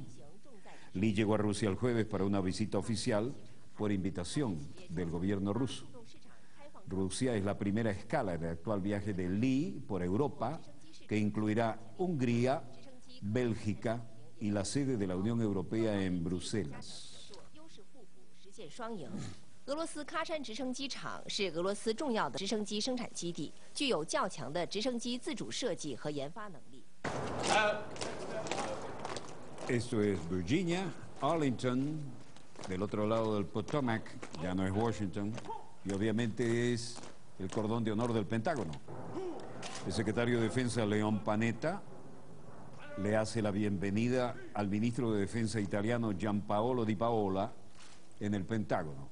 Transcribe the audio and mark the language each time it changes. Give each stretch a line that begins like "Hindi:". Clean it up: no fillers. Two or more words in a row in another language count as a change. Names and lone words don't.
Spanish: Li llegó a Rusia el jueves para una visita oficial por invitación del gobierno ruso. Rusia es la primera escala del actual viaje de Li por Europa, que incluirá Hungría, Bélgica y la sede de la Unión Europea en Bruselas.
Chinese: 俄罗斯喀山直升机场是俄罗斯重要的直升机生产基地，具有较强的直升机自主设计和研发能力。
Spanish: Esto es Virginia, Arlington, del otro lado del Potomac, ya no es Washington, y obviamente es el cordón de honor del Pentágono. El secretario de Defensa, Leon Panetta, le hace la bienvenida al ministro de Defensa italiano, Gianpaolo Di Paola, en el Pentágono.